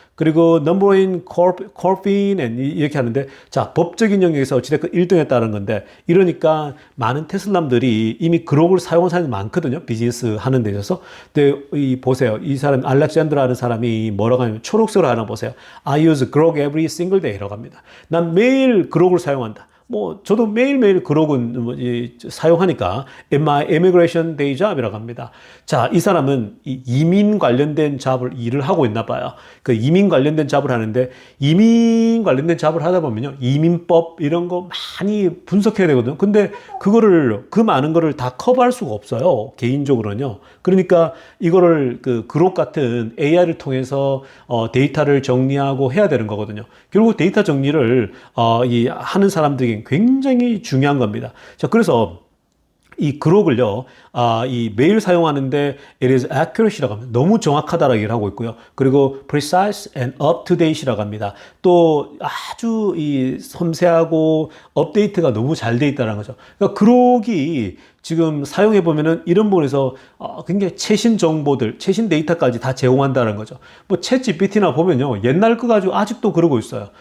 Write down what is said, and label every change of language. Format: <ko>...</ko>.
<ko>그리고 넘버원 corpin 이렇게 하는데 자 법적인 영역에서 어찌됐건 1등 했다는 건데 이러니까 많은 테슬라들이 이미 그록을 사용한 사람이 많거든요. 비즈니스 하는 데 있어서. 근데 보세요. 이 사람 알렉산드라는 사람이 뭐라고 하냐면 초록색으로 하나 보세요.</ko> <en>I use grok every single day</en> <ko>라고 합니다. 난 매일 그록을 사용한다. 뭐 저도 매일매일 그록은 사용하니까</ko> <en>my immigration day job</en> <ko>이라고 합니다. 자, 이 사람은 이민 관련된 일을 하고 있나 봐요. 그 이민 관련된 잡을 하는데 이민 관련된 잡을 하다 보면요. 이민법 이런 거 많이 분석해야 되거든요. 근데 그 많은 거를 다 커버할 수가 없어요. 개인적으로는요. 그러니까 이거를 그록 같은 AI를 통해서 데이터를 정리하고 해야 되는 거거든요. 결국 데이터 정리를 하는 사람들에게 굉장히 중요한 겁니다. 자, 그래서 이 그록을요, 이 매일 사용하는데</ko> <en>it is accurate</en> <ko>이라고 합니다. 너무 정확하다라고 얘기를 하고 있고요.</ko> <en>그리고 precise and up to date</en> <ko>이라고 합니다. 또 아주 이 섬세하고 업데이트가 너무 잘 돼 있다는 거죠. 그러니까 그록이 지금 사용해 보면은 이런 부분에서 굉장히 최신 정보들, 최신 데이터까지 다 제공한다는 거죠. 뭐 챗GPT나 보면요, 옛날 거 가지고 아직도 그러고 있어요.</ko>